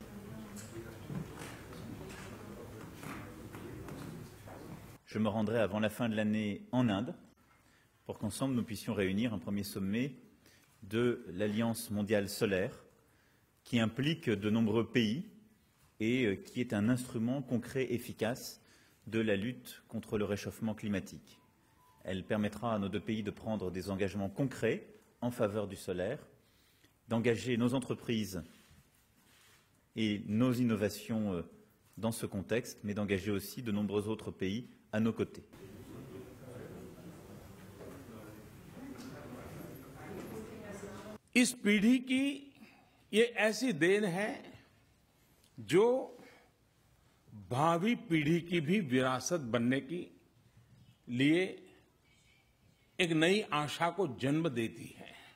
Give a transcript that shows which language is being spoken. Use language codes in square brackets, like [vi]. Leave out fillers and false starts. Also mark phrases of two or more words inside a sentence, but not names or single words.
[fr] Je me rendrai avant la fin de l'année en Inde pour qu'ensemble nous puissions réunir un premier sommet de l'Alliance mondiale solaire qui implique de nombreux pays et qui est un instrument concret et efficace de la lutte contre le réchauffement climatique. Elle permettra à nos deux pays de prendre des engagements concrets en faveur du solaire, d'engager nos entreprises et nos innovations dans ce contexte, mais d'engager aussi de nombreux autres pays à nos côtés. [hi] इस पीढ़ी की ये ऐसी देन है जो भावी पीढ़ी की भी विरासत बनने की लिए एक नई आशा को जन्म देती है।